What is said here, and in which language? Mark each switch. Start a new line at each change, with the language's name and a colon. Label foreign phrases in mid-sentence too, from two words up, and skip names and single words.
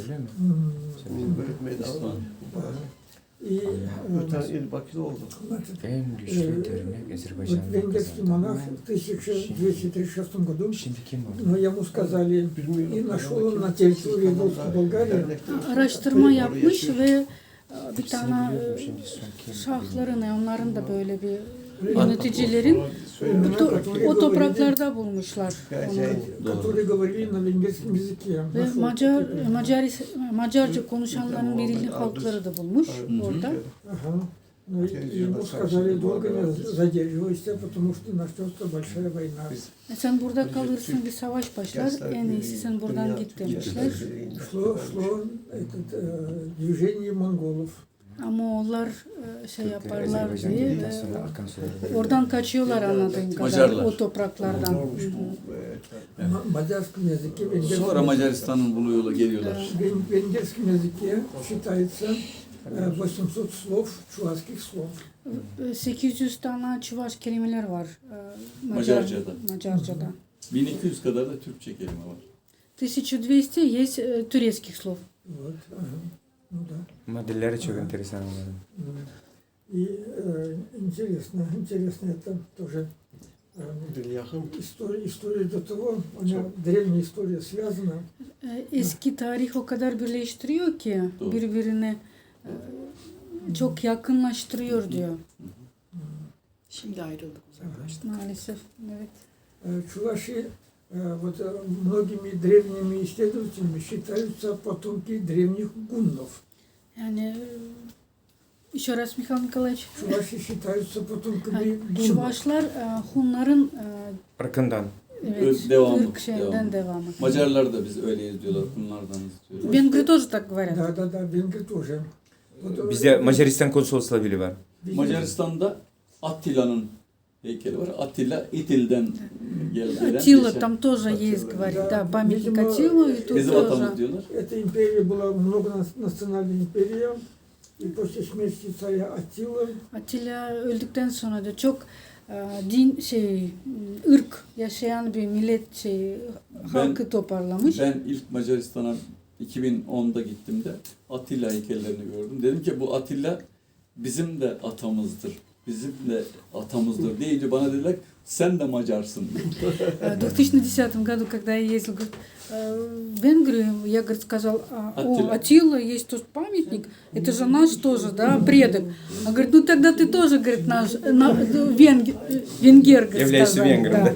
Turkish: Bölük meydanı. İştvan.
Russian: И
Azerbaijani: Öten il Bakı'da oldu.
Russian: значит,
Turkish: En güçlü dernek
Russian: вот
Turkish: Azerbaycan'da
Russian: венгерский монах
Turkish: kazandı.
Russian: в 1236 году,
Turkish: Şimdi kim var?
Russian: но ему сказали, и нашел он на территории Волжской Болгарии,
Turkish: Araştırma yapmış ve bir tane Şimdi son kim? şahların, onların da böyle bir yöneticilerin o topraklarda bulmuşlar onu.
Russian: которые говорили на венгерском языке.
Turkish: Ve
Russian: Нашел.
Turkish: Macarca konuşanların belirli halkları da bulmuş orada.
Russian: Ага. Ну, и ему сказали, долго не задерживайся, потому что начнется большая война.
Turkish: Sen burada kalırsın, bir savaş başlar, en iyisi sen buradan git demişler.
Russian: Шло это, движение монголов.
Turkish: Ama onlar şey yaparlar Azerbaycan diye girdikten sonra akan suları. oradan kaçıyorlar anladığım kadar Macarlar. o topraklardan. Hı hı.
Russian: На мадярском языке,
Turkish: Sonra Macaristan'ın bulu yola geliyorlar.
Russian: в венгерском языке считается 800 слов, чувашских слов.
Turkish: 800 tane Çuvaş kelimeler var Macarca'da. Macarca'da. 1200 kadar da Türkçe kelime var.
Russian: 1200 есть турецких слов. Вот, ага. Ну да.
Turkish: Ama dilleri çok enteresan onların.
Russian: И интересно это тоже
Turkish: Bir yakın.
Russian: история до того, она древняя история связана.
Turkish: Eski tarih o kadar birleştiriyor ki Doğru. birbirine çok yakınlaştırıyor diyor. Şimdi ayrıldık, uzaklaştık. Maalesef. Evet.
Russian: Чуваши вот многими древними исследователями считаются потомки древних гуннов. Yani еще раз, Михаил Николаевич. Чуваши считаются потомками
Turkish: Yani,
Russian: гуннов.
Turkish: Çuvaşlar Hunların Irkından. evet, Devamı, Türk şeyinden devamı. Macarlar da biz öyleyiz diyorlar, bunlardanız diyorlar.
Russian: Венгры тоже так говорят. Да, венгры тоже. Вот,
Turkish: Bizde Macaristan konsolosluğu biri var. Macaristan'da Attila'nın heykeli var. Attila İtil'den gelen.
Russian: Атила там тоже есть, говорит, да, памятник Атилу, и тут
Turkish: Bizim
Russian: тоже.
Turkish: atamız diyorlar.
Russian: Эта империя была многонациональная империя, и после смерти царя Аттила
Turkish: Atilla öldükten sonra da çok din ırk yaşayan bir millet halkı toparlamış. Ben ilk Macaristan'a 2010'da gittiğimde Attila heykellerini gördüm. Dedim ki bu Attila bizim de atamızdır. Bizim de atamızdır deyince bana dediler sen de Macarsın.
Russian: В 2010 году, когда я ездил, говорит, в Венгрию, я, говорит, сказал, Атила, есть тут памятник, это же наш тоже, да, предок. Он говорит, ну тогда ты тоже, говорит, наш, венгер, говорит, Являешься сказал. венгром, Да,